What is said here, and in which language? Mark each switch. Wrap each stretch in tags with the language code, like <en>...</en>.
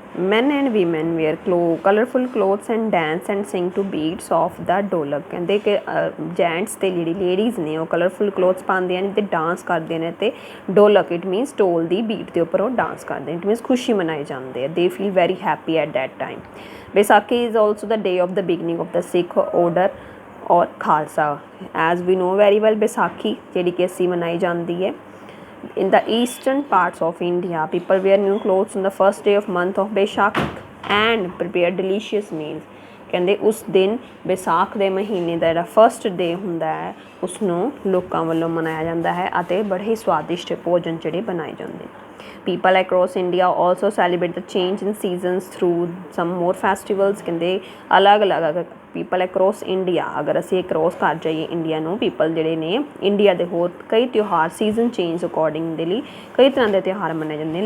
<en>men and women wear colorful clothes and dance and sing to beats of the dholak.</en> <pa>ਕਹਿੰਦੇ ਕਿ gents ਅਤੇ ਜਿਹੜੀ ladies ਨੇ ਉਹ ਕਲਰਫੁਲ ਕਲੋਥਸ ਪਾਉਂਦੀਆਂ ਨੇ ਅਤੇ ਡਾਂਸ ਕਰਦੇ ਨੇ ਅਤੇ ਢੋਲਕ it means dhol ਦੀ beat ਦੇ ਉੱਪਰ ਉਹ ਡਾਂਸ ਕਰਦੇ ਨੇ. ਇਟ ਮੀਨਸ ਖੁਸ਼ੀ ਮਨਾਈ ਜਾਂਦੀ ਹੈ.</pa> <en>They feel very happy at that time. Vaisakhi is also the day of the beginning of the Sikh order or Khalsa.</en> <pa>ਐਜ਼ ਵੀ ਨੋ ਵੈਰੀ ਵੈਲ ਵਿਸਾਖੀ ਜਿਹੜੀ ਕਿ ਅਸੀਂ ਮਨਾਈ ਜਾਂਦੀ ਹੈ.</pa> <en>In the eastern parts of India, people wear new clothes on the first day of month of Baishakh and prepare delicious meals.</en> <pa>ਕਹਿੰਦੇ ਉਸ ਦਿਨ ਵਿਸਾਖ ਦੇ ਮਹੀਨੇ ਦਾ ਜਿਹੜਾ ਫਸਟ ਡੇ ਹੁੰਦਾ ਹੈ ਉਸਨੂੰ ਲੋਕਾਂ ਵੱਲੋਂ ਮਨਾਇਆ ਜਾਂਦਾ ਹੈ ਅਤੇ ਬੜੇ ਹੀ ਸਵਾਦਿਸ਼ਟ ਭੋਜਨ ਜਿਹੜੇ ਬਣਾਏ ਜਾਂਦੇ ਨੇ.</pa> <en>People across India also celebrate the change in seasons through some more festivals.</en> <pa>ਕਹਿੰਦੇ ਅਲੱਗ ਪੀਪਲ ਅਕਰੋਸ ਇੰਡੀਆ, ਅਗਰ ਅਸੀਂ ਅਕਰੋਸ ਕਰ ਜਾਈਏ ਇੰਡੀਆ ਨੂੰ, ਪੀਪਲ ਜਿਹੜੇ ਨੇ ਇੰਡੀਆ ਦੇ ਹੋਰ ਕਈ ਤਿਉਹਾਰ ਸੀਜ਼ਨ ਚੇਂਜ ਅਕੋਰਡਿੰਗ ਦੇ ਲਈ ਕਈ ਤਰ੍ਹਾਂ ਦੇ ਤਿਉਹਾਰ ਮਨਾਏ ਜਾਂਦੇ ਨੇ.</pa>